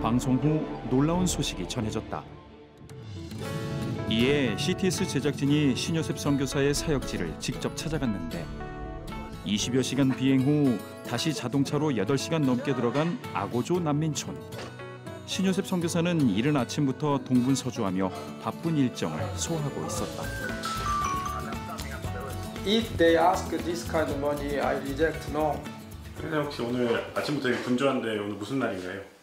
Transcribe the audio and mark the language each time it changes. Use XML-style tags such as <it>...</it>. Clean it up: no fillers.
<ko>방송 후 놀라운 소식이 전해졌다. 이에 CTS 제작진이 신요셉 선교사의 사역지를 직접 찾아갔는데 20여 시간 비행 후 다시 자동차로 8시간 넘게 들어간 아고조 난민촌. 신요셉 선교사는 이른 아침부터 동분서주하며 바쁜 일정을 소화하고 있었다.</ko> <en>If they ask this kind of money, I reject no.</en> <ko>그래서 혹시 오늘 아침부터 되게 분주한데 오늘 무슨 날인가요?</ko>